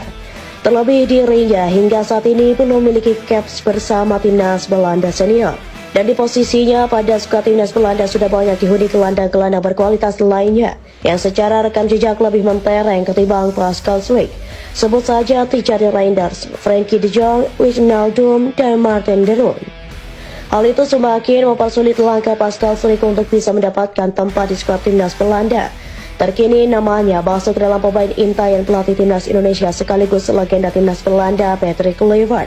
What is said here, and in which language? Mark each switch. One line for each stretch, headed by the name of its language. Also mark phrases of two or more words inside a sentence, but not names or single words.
Indonesian: Terlebih dirinya hingga saat ini belum memiliki caps bersama timnas Belanda senior. Dan di posisinya pada skuad timnas Belanda sudah banyak dihuni gelandang-gelandang berkualitas lainnya yang secara rekam jejak lebih mentereng ketimbang Pascal Struijk. Sebut saja Thierry Reinders, Frenkie de Jong, Wijnaldum, dan Martin de Roon. Hal itu semakin mempersulit langkah Pascal Struijk untuk bisa mendapatkan tempat di skuad timnas Belanda. Terkini namanya masuk dalam pemain intai pelatih timnas Indonesia sekaligus legenda timnas Belanda Patrick Kluivert.